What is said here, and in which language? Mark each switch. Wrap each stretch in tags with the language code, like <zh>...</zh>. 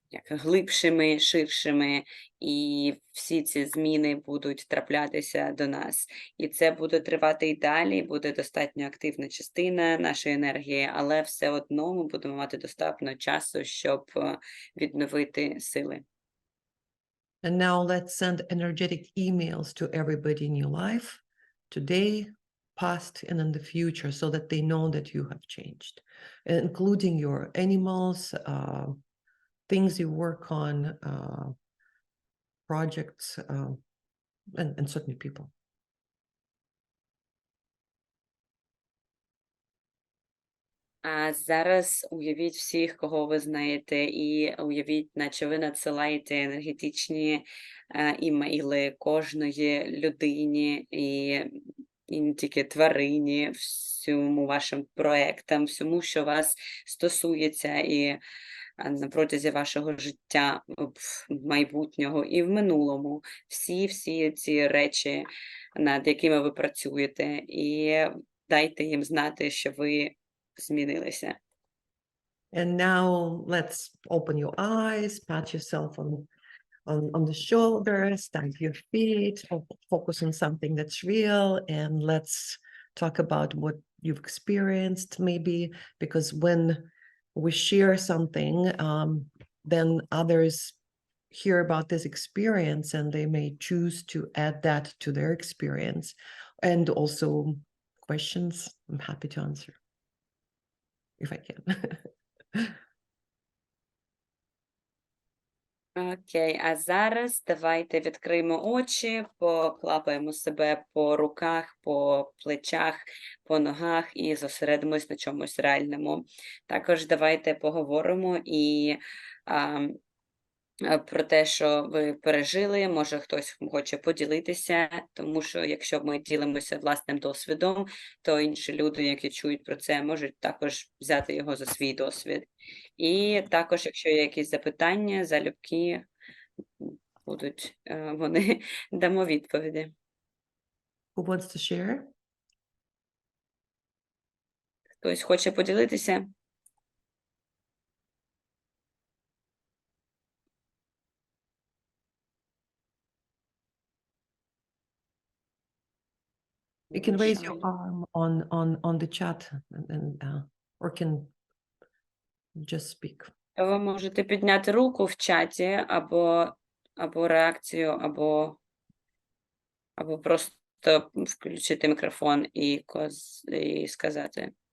<uk>глибшими, ширшими, і всі ці зміни будуть траплятися до нас. І це буде тривати і далі, буде достатньо активна частина нашої енергії, але все одно ми будемо мати достатньо часу, щоб відновити сили.</uk> <en>And now let's send energetic emails to everybody in your life, today, past, and in the future, so that they know that you have changed, including your animals, things you work on, projects, and certainly people.</en> <uk>А зараз уявіть всіх, кого ви знаєте, і уявіть, наче ви надсилаєте енергетичні імейли кожної людині, і і не тільки тварині, всьому вашим проектам, всьому, що вас стосується і на протязі вашого життя, майбутнього і в минулому. Всі ці речі, над якими ви працюєте, і дайте їм знати, що ви змінилися.</uk> <en>And now let's open your eyes, pat yourself on the shoulders, stamp your feet, focus on something that's real, and let's talk about what you've experienced maybe, because when we share something, then others hear about this experience and they may choose to add that to their experience. And also questions, I'm happy to answer if I can.</en> <uk>Окей, а зараз давайте відкриємо очі, поклапаємо себе по руках, по плечах, по ногах і зосередимось на чомусь реальному. Також давайте поговоримо і про те, що ви пережили, може хтось хоче поділитися, тому що якщо ми ділимося власним досвідом, то інші люди, які чують про це, можуть також взяти його за свій досвід. І також, якщо є якісь запитання, залюбки будуть, вони дамо відповіді.</uk> <en>Who wants to share?</en> <uk>Хтось хоче поділитися?</uk> <en>You can raise your arm on the chat or can just speak.</en> <uk>Ви можете підняти руку в чаті, або реакцію, або просто включити мікрофон і сказати.</uk>